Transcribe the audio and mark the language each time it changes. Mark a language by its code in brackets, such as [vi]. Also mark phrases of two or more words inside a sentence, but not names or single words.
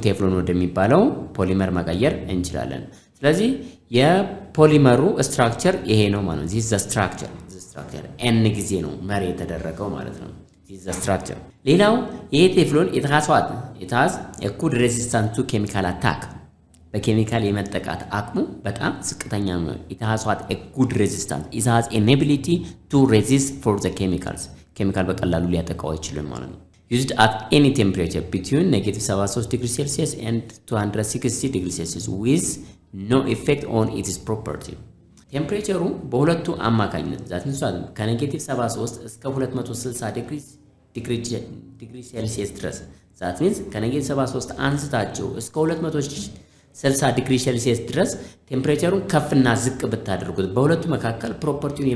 [am] ቴፍሎን ወደሚባለው ፖሊመር መቀየር እንችላለን። ስለዚህ የፖሊመሩ ስትራክቸር ይሄ ነው ማለት ነው። [en] this structure [am] n ጊዜ ነው መሪ የተደረገው ማለት ነው። [en] this structure [am] ሌላው ይሄ ቴፍሎን [en] it has a good resistance to chemical attack [am] በኬሚካል የመጠቃት አቅሙ በጣም ዝቅተኛ ነው። [en] it has a good resistance it has an ability to resist for the chemicals [am] ኬሚካል በቀላሉ ሊያጠቃው አይችልም ማለት ነው። [en] used at any temperature between -73 degrees Celsius and 260 degrees Celsius with no effect on its property [am] ቴምፕሬቸሩ በሁለቱ አማካኝነት ዛትንሷ ከ-73 እስከ 260 [en] degree Celsius [am] ድረስ [en] that means [am] ከ-73 አንስታቸው እስከ 260 [en] degree Celsius [am] ድረስ ቴምፕሬቸሩን ከፍና ዝቅ ብታደርጉት በሁለቱ መካከል ፕሮፐርቲውን